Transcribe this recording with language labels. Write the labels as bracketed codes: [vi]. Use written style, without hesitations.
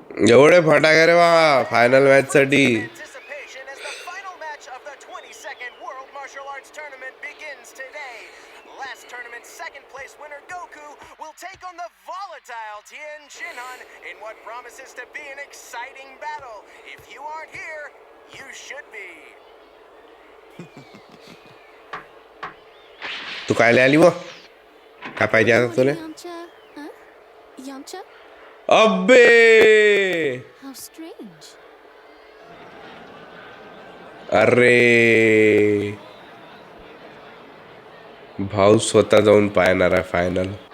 [mr] एवढे फटाके रे बाबा फायनल मॅच साठी. [en] Anticipation as the final match of the 22nd World Martial Arts Tournament begins today. Last tournament's second place winner Goku will take on the volatile Tien Shinhan in what promises to be an exciting battle. If you aren't here, you should be. [mr] तू काय आली व काय पाहिजे आता तुला? [en] Yamcha? Huh? Yamcha? [mr] अबे [en] How strange. [mr] अरे भाऊ स्वतः जाऊन पाहणार आहे फायनल.